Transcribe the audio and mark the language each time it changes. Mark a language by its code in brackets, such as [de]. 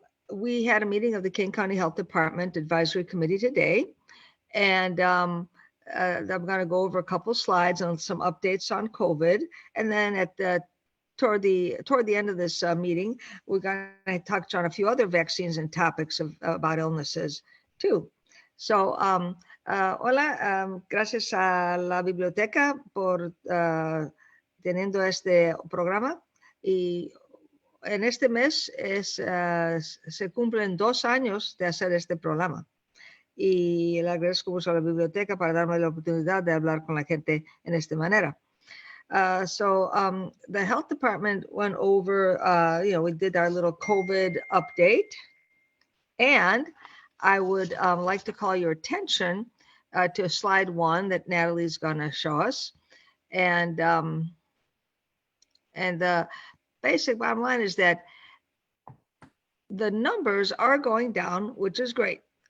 [en] We had a meeting of the King County Health Department Advisory Committee today, and I'm going to go over a couple slides on some updates on COVID, and then toward the end of this meeting, we're going to touch on a few other vaccines and topics about illnesses too. [es] So, hola, gracias a la biblioteca por teniendo este programa. Y en este mes se cumplen 2 años de hacer este programa. Y le agradezco mucho a la biblioteca para darme la oportunidad de hablar con la gente en esta manera. [en] The health department went over, we did our little COVID update. And I would like to call your attention to slide 1 that Natalie's going to show us. And the basic bottom line is that the numbers are going down, which is great.